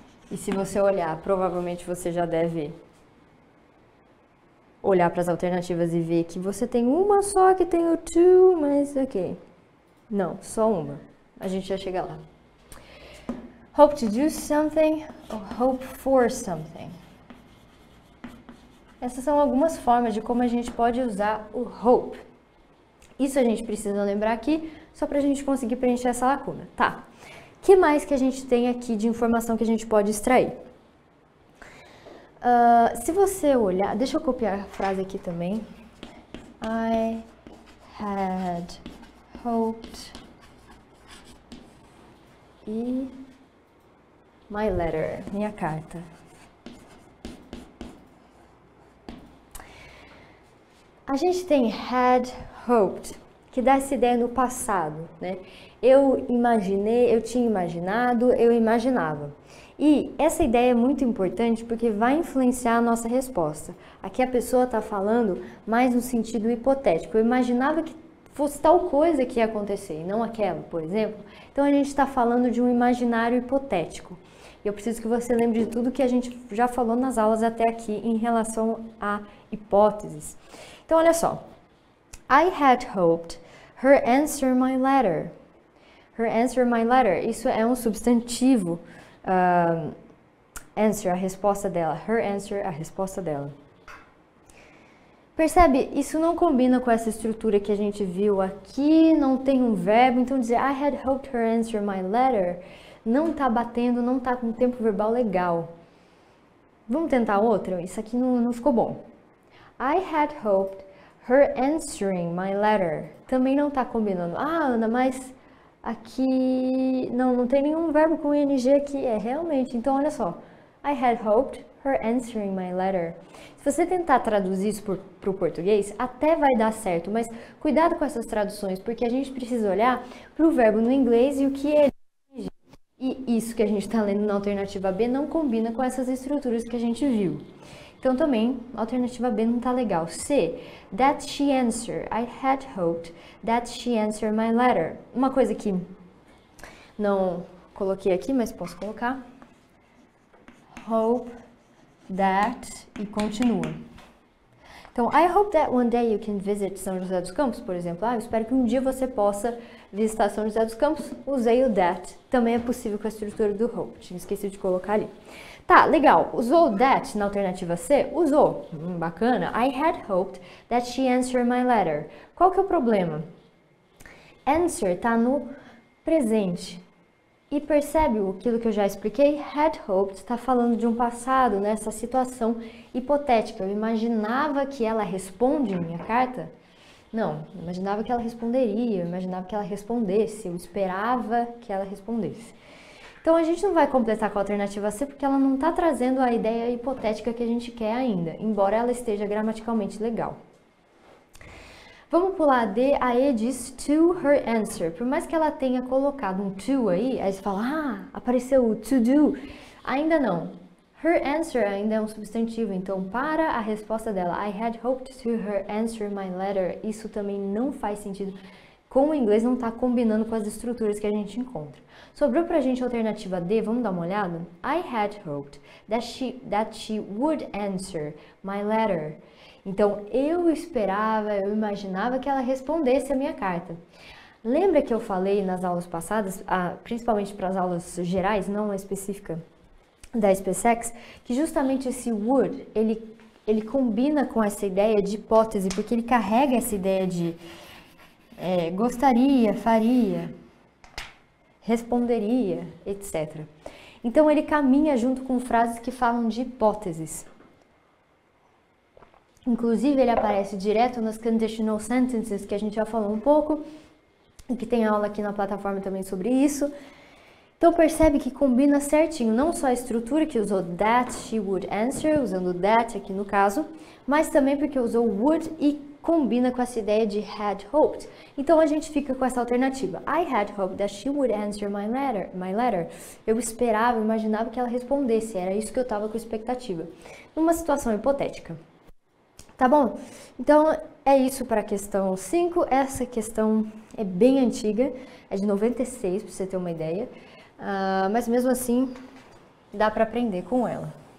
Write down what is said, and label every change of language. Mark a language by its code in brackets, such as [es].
[pt] E se você olhar, provavelmente você já deve olhar para as alternativas e ver que você tem uma só que tem o to, mas ok. Não, só uma. A gente já chega lá. [en] Hope to do something ou hope for something. [pt] Essas são algumas formas de como a gente pode usar o hope. Isso a gente precisa lembrar aqui, só para a gente conseguir preencher essa lacuna. Tá. O que mais que a gente tem aqui de informação que a gente pode extrair? Se você olhar... Deixa eu copiar a frase aqui também. [en] I had hoped e my letter, [pt] minha carta. A gente tem had hoped, que dá essa ideia no passado, né? Eu imaginei, eu tinha imaginado, eu imaginava. E essa ideia é muito importante porque vai influenciar a nossa resposta. Aqui a pessoa está falando mais no sentido hipotético. Eu imaginava que fosse tal coisa que ia acontecer, e não aquela, por exemplo. Então a gente está falando de um imaginário hipotético. E eu preciso que você lembre de tudo que a gente já falou nas aulas até aqui em relação a hipóteses. Então olha só. [en] I had hoped her answer my letter. Her answer my letter. [pt] Isso é um substantivo. Answer, a resposta dela. [en] Her answer, [pt] a resposta dela. Percebe? Isso não combina com essa estrutura que a gente viu aqui. Não tem um verbo. Então dizer [en] I had hoped her answer my letter [pt] não tá batendo, não tá com tempo verbal legal. Vamos tentar outra? Isso aqui não ficou bom. [en] I had hoped her answering my letter. [pt] Também não tá combinando. Ah, Ana, mas aqui não tem nenhum verbo com ing aqui. É realmente. Então, olha só. [en] I had hoped her answering my letter. [pt] Se você tentar traduzir isso para o português, até vai dar certo. Mas cuidado com essas traduções, porque a gente precisa olhar para o verbo no inglês e o que ele exige. E isso que a gente está lendo na alternativa B não combina com essas estruturas que a gente viu. Então também, a alternativa B não está legal. [en] C, that she answered. I had hoped that she answered my letter. [pt] Uma coisa que não coloquei aqui, mas posso colocar. [en] Hope that [pt] e continua. Então, [en] I hope that one day you can visit São José dos Campos, [pt] por exemplo. Eu espero que um dia você possa visitar São José dos Campos. Usei o that. Também é possível com a estrutura do hope. Tinha esquecido de colocar ali. Tá, legal. Usou that na alternativa C? Usou. Bacana. [en] I had hoped that she answered my letter. [pt] Qual que é o problema? Answer tá no presente. E percebe aquilo que eu já expliquei? Had hoped está falando de um passado, nessa situação hipotética. Eu imaginava que ela responde em minha carta? Não, eu imaginava que ela responderia, eu imaginava que ela respondesse, eu esperava que ela respondesse. Então a gente não vai completar com a alternativa C porque ela não está trazendo a ideia hipotética que a gente quer ainda, embora ela esteja gramaticalmente legal. Vamos pular a D, a E diz [en] to her answer. [pt] Por mais que ela tenha colocado um to aí você fala, apareceu o to do. Ainda não. [en] Her answer [pt] ainda é um substantivo, então para a resposta dela, [en] I had hoped to her answer my letter, [pt] isso também não faz sentido. Com o inglês não está combinando com as estruturas que a gente encontra. Sobrou pra gente a alternativa D, vamos dar uma olhada? [en] I had hoped that she would answer my letter. [pt] Então, eu esperava, eu imaginava que ela respondesse a minha carta. Lembra que eu falei nas aulas passadas, principalmente para as aulas gerais, não a específica da SpaceX, que justamente esse would, ele combina com essa ideia de hipótese, porque ele carrega essa ideia de gostaria, faria, responderia, etc. Então, ele caminha junto com frases que falam de hipóteses. Inclusive, ele aparece direto nas conditional sentences, que a gente já falou um pouco, e que tem aula aqui na plataforma também sobre isso. Então, percebe que combina certinho, não só a estrutura que usou [en] that she would answer, [pt] usando that aqui no caso, mas também porque usou would e combina com essa ideia de had hoped. Então, a gente fica com essa alternativa. [en] I had hoped that she would answer my letter. [pt] Eu esperava, imaginava que ela respondesse, era isso que eu estava com expectativa. Numa situação hipotética. Tá bom? Então, é isso para a questão 5. Essa questão é bem antiga, é de 96, para você ter uma ideia. Mas mesmo assim, dá para aprender com ela.